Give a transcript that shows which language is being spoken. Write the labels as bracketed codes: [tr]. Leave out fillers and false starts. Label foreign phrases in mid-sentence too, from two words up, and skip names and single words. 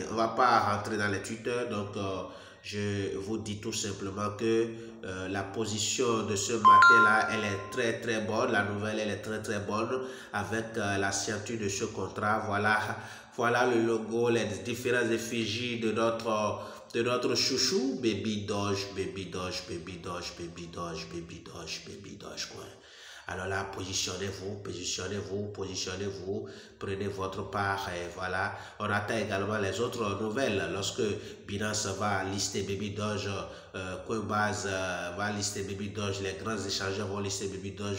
[fr] On va pas rentrer dans les Twitter, donc je vous dis tout simplement que la position de ce matin-là, elle est très très bonne. La nouvelle, elle est très très bonne avec la signature de ce contrat. Voilà le logo, les différentes effigies de notre chouchou, Baby Doge, Baby Doge, Baby Doge, Baby Doge, Baby Doge, Baby Doge, quoi. Alors là, positionnez-vous, prenez votre part et voilà. On attend également les autres nouvelles lorsque Binance va lister Baby Doge, Coinbase va lister Baby Doge, les grands échangeurs vont lister Baby Doge.